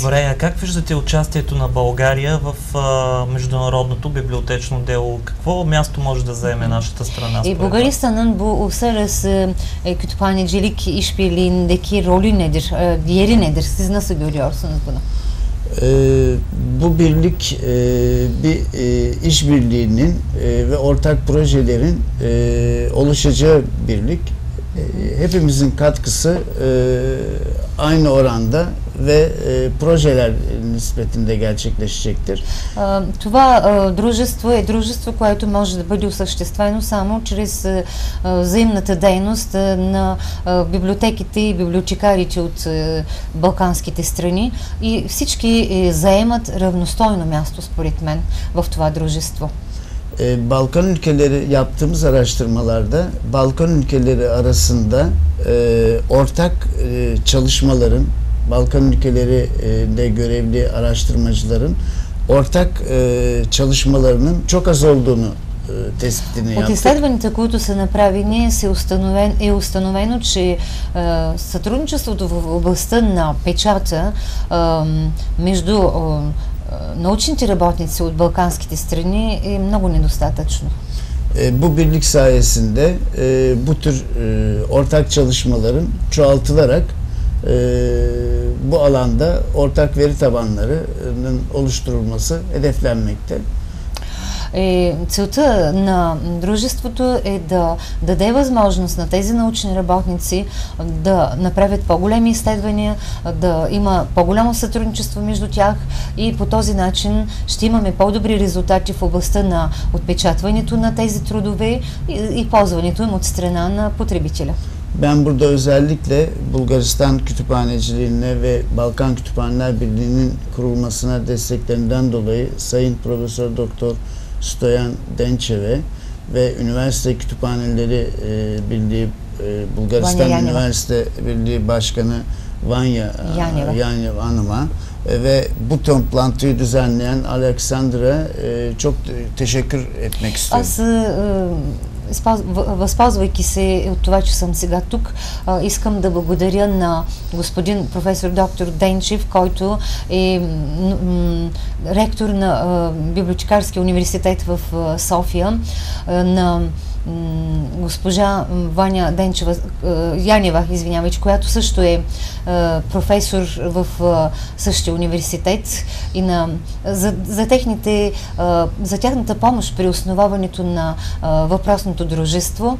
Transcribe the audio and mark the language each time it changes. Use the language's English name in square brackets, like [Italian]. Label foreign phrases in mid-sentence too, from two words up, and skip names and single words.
[Bulgarian] Добре, а как виждате участието на България в международното библиотечно дело? Какво място може да заеме нашата страна? [Turkish] Bulgaristan'ın bu uluslararası kütüphanecilik işbirliğindeki rolü nedir? Diğeri nedir? Siz nasıl görüyorsunuz bunu? Bu birlik bir işbirliğinin ve ortak projelerin oluşacağı birlik. Hepimizin katkısı aynı oranda ve projeler nispetinde gerçekleşecektir. [Bulgarian] Това дружество е дружество, което може да бъде осъществено само чрез взаимната дейност на библиотеките и библиотекарите от балканските страни и всички заемат равностойно място, според мен, в това дружество. [Turkish] Balkan ülkeleri yaptığımız araştırmalarda Balkan ülkeleri arasında ortak çalışmaların, Balkan ülkelerinde görevli araştırmacıların ortak çalışmalarının çok az olduğunu tespitini yaptık. [Bulgarian] От изследванията, които са направени, е установено, че сътрудничеството в областта на печата между научните работници от балканските страни е много недостатъчно. [Turkish] Bu birlik sayesinde bu tür ortak çalışmaların çoğaltılarak bu alanda ortak veri tabanlarının oluşturulması hedeflenmekte. [Bulgarian] целта на дружеството е да даде възможност на тези научни работници да направят по-големи изследвания, да има по-голямо сътрудничество между тях и по този начин ще имаме по-добри резултати в областта на отпечатването на тези трудове и ползването им от страна на потребителя. [Turkish] Ben burada özellikle Bulgaristan Kütüphaneciliğine ve Balkan Kütüphaneler Birliği'nin kurulmasına desteklerinden dolayı Sayın Profesör Doktor Stoyan Dençev'e ve Üniversite Kütüphaneleri Birliği Bulgaristan Üniversite Birliği Başkanı Vanya Yaneva Hanım'a ve bu toplantıyı düzenleyen Alexander'a çok teşekkür etmek istiyorum. [Bulgarian] Възползвайки се от това, че съм сега тук, искам да благодаря на господин професор доктор Денчев, който е ректор на Библиотекарския университет в София, на госпожа Ваня Янева, която също е професор в същия университет и за тяхната помощ при основаването на въпросното дружество.